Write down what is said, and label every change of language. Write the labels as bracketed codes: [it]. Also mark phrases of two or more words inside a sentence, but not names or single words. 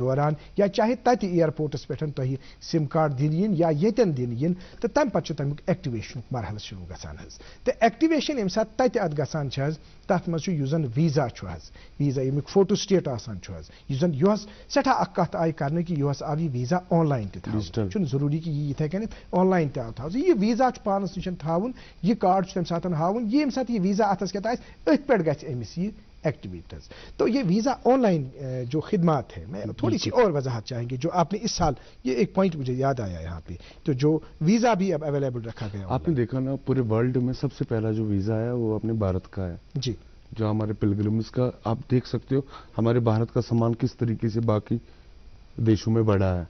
[ks] دوران یا چاہے تتہِ ایئرپورٹس پٮ۪ٹھ تۄہہِ سم کارڈ دِنہٕ یِن یا ییٚتٮ۪ن دِنہٕ یِن تہٕ تمہِ پتہٕ چھُ تمیُک ایکٹیویشنُک مرحلہٕ شروع گژھان حظ تہٕ ایکٹیویشن ییٚمہِ ساتہٕ تتہِ اتھ گژھان چھِ حظ تتھ منٛز چھُ یُس زن ویٖزا چھُ حظ ویٖزا ییٚمیُک فوٹو سٹیٹ آسان چھُ حظ یُس زن یۄہس سٮ۪ٹھاہ اکھ کتھ آیہِ کرنہٕ کہِ یۄہس آو یہِ ویٖزا آن لاین تہِ تھاوُن چھُنہٕ ضروٗری کہِ یہِ یِتھے کٔنٮ۪تھ آن لاین تہِ آو تھاوُن یہِ ویٖزا چھُ پانس نِش تھاوُن یہِ کارڈ چھُ تمہِ ساتہٕ ہاوُن یہِ ییٚمہِ ساتہٕ یہِ ویٖزا اتھس کٮ۪تھ آسہِ أتھۍ پٮ۪ٹھ گژھِ أمِس یہِ ایکٹیویٹ حظ. [ur] تو یہ ویزا آن لائن جو خدمات ہے میں تھوڑی سی اور وضاحت چاہیں گے جو آپ نے اس سال یہ ایک پوائنٹ مجھے یاد آیا یہاں پہ تو جو ویزا بھی اب اویلیبل رکھا گیا آپ نے دیکھا نا پورے ورلڈ میں سب سے پہلا جو ویزا ہے وہ اپنے بھارت کا ہے جی جو ہمارے پلگرمز کا آپ دیکھ سکتے ہو ہمارے بھارت کا سامان کس طریقے سے باقی دیشوں میں بڑھا ہے